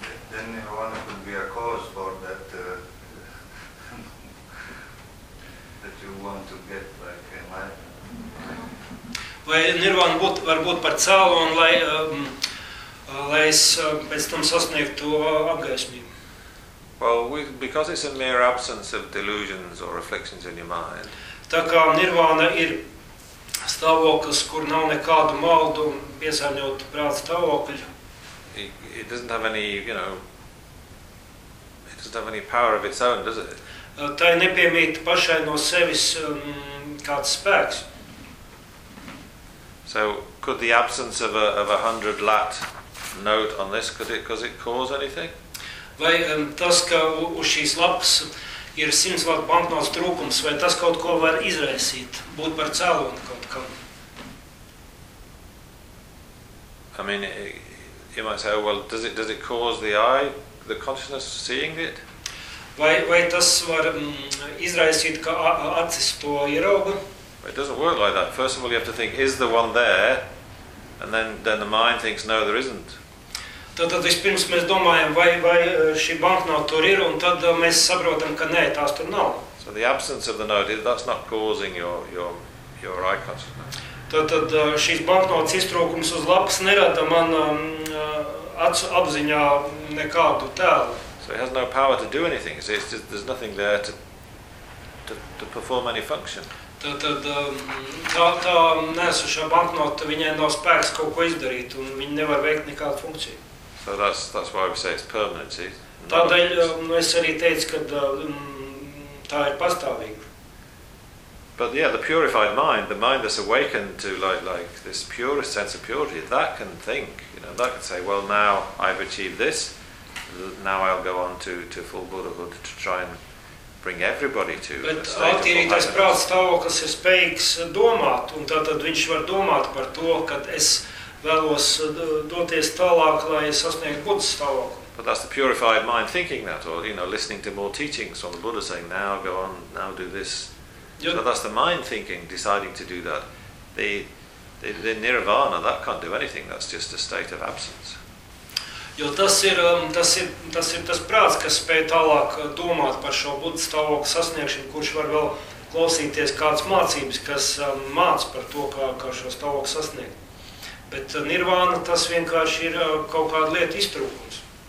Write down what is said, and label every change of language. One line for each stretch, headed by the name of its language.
English: Then nirvana could be a cause for that that you want to get like enlightenment.
Latvian: Vai nirvana var būt par cēlu un lai es pēc tam sasniegtu apgaismību?
English: Well, because it's a mere absence of delusions or afflictions in your mind.
Latvian: Tā kā nirvana ir stāvoklis, kur nav nekādu maldu piesārņotu prāta stāvokļu.
English: It doesn't have any, you know, it doesn't have any power of its own, does it?
Latvian: Tā ir nepiemīt pašai no sevis kāds spēks.
English: So, could the absence of a 100 lat note on this, could it cause anything?
Latvian: Vai tas, ka uz šīs lapas ir 100 lat banknotes trūkums, vai tas kaut ko var izraisīt, būt par cēloni kaut kam?
English: I mean, you might say, well, does it cause the eye, the consciousness seeing it?
Latvian: Vai tas var izraisīt, ka acis to ierauga?
English: It doesn't work like that. First of all, you have to think, is the one there? And then the mind thinks, no, there isn't.
Latvian: Tad vispirms mēs domājam, vai šī banknota tur ir, un tad mēs saprotam, ka nē, tās tur nav.
English: So the absence of the note, that's not causing your eye consciousness.
Latvian: Tad šīs banknotes iztrūkums uz lapas nerada man acu apziņā nekādu tēlu.
English: So it has no power to do anything. It's just, there's nothing there to perform any function.
Latvian: Tad tā nesušā banknota, viņai nav spēks kaut ko izdarīt, un viņa nevar veikt nekādu funkciju.
English: So that's why we say it's permanent.
Latvian: Tādēļ es arī teicu, ka tā ir pastāvīga.
English: But yeah, the purified mind, the mind that's awakened to like this purest sense of purity, that can think, you know, that can say, well, now I've achieved this, now I'll go on to full Buddhahood to try and bring everybody to a state of full happiness.
Latvian: Bet attīrītais prāts stāvoklis ir spējīgs domāt, un tātad viņš var domāt par to, ka es vēlos doties tālāk, lai es sasniegtu Buddha stāvokli.
English: But that's the purified mind thinking that, or, you know, listening to more teachings from the Buddha saying, now go on, now do this. Jo, so that's the mind thinking, deciding to do that. The nirvana, that can't do anything, that's just a state of absence.
Latvian: Jo tas ir tas prāts, kas spēj tālāk domāt par šo Buddha stāvokli sasniegšanu, kurš var vēl klausīties kādas mācības, kas māc par to, kā šo stāvokli sasniegt. Bet nirvana, tas vienkārši ir kaut kāda lieta iztrūkums.